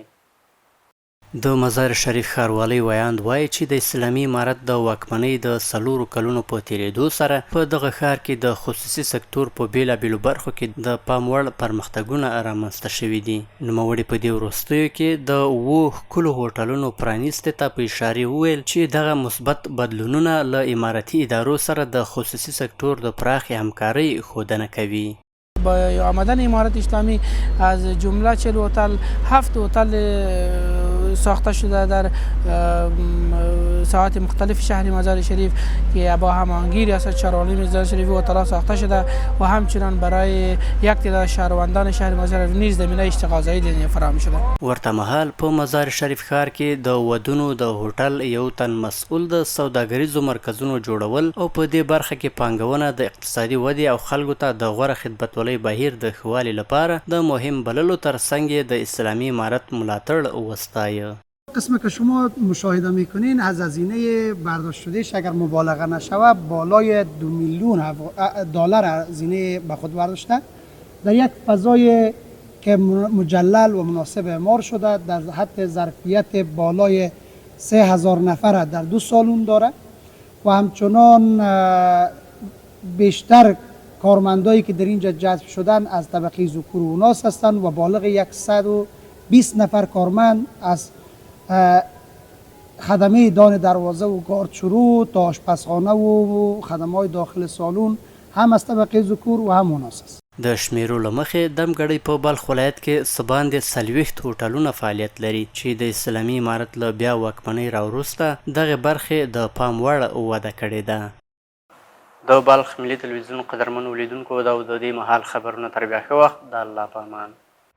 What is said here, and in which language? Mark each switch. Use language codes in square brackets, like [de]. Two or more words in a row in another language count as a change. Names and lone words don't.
[ps] د مزار شریف ښاروالۍ ویاند وایي چې د اسلامي امارت د واکمنۍ د 4 کلونو په تیریدو سره په دغه ښار کې د خصوصي سکتور په بیلابیلو برخو کې د پام وړ پرمختګونه رامنځته شوي دي. نوموړي په دې وروستیو کې د 7 ښکلو هوټلونو پرانیستې ته په اشارې وویل چې دغه مثبت بدلونونه له امارتي ادارو سره د خصوصي سکتور د پراخې همکارۍ ښودنه کوي. [fa] با آمدن امارت اسلامی از جمله 40 هتل 7 هتل ساخته شده در ساحات مختلف شهر مزار شریف که با هماهنگی ریاست شهربانی مزار شریف و هتل‌ها ساخته شده و همچنان برای یک تعداد شهروندان شهر مزار نیز زمینه اشتغال ځای فراهم شده. [ps] ورته مهال په مزار شریف ښار کې د ودونو د هوټل یو تن مسؤل د سوداګریزو مرکزونو جوړول او په دې برخه کې پانګونه د اقتصادي ودې او خلکو ته د غوره خدمتولۍ بهیر د ښه والي لپاره د مهم بللو ترڅنګ د اسلامي امارت ملاتړ وستایه. [fa] قسم که شما مشاهده میکنین از هزینه برداشت شدهش اگر مبالغه نشوه بالای 2 میلیون دلار هزینه به خود برداشته در یک فضای که مجلل و مناسب اعمار شده در حد ظرفیت بالای 3000 نفر در 2 سالن داره و همچنان بیشتر کارمندایی که در اینجا جذب شدن از طبقه ذکور و اناث هستند و بالغ 120 نفر کارمند از خدمه دان دروازه و گاردشرو تا آشپزخانه و خدمات داخل سالن هم از طبقه ذکور و هم اناث است. [ps] د شمیرو له مخې دمګړۍ په بلخ ولایت کې څه باندې 40 هوټلونه فعالیت لري چې د اسلامي امارت له بیا واکمنۍ راوروسته دغه برخې د پام وړ وده کړې ده. د بلخ ملي تلویزیون قدرمنو لیدونکو دا د دې مهال خبرونه تر بیا ښه وخت د الله په امان.